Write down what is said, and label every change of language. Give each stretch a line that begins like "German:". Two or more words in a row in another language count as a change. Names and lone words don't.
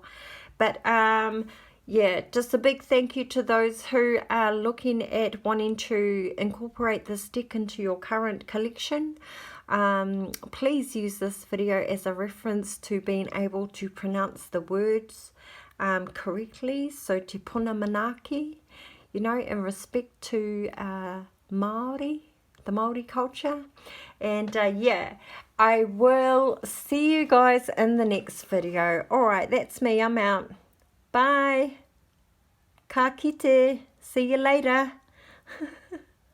English: But yeah, just a big thank you to those who are looking at wanting to incorporate this deck into your current collection. Please use this video as a reference to being able to pronounce the words correctly.
Māori: So te puna manaki,
English: you know, in respect to Maori, the Maori culture. And yeah, I will see you guys in the next video. Alright, that's me. I'm out. Bye.
Māori: Ka kite.
English: See you later.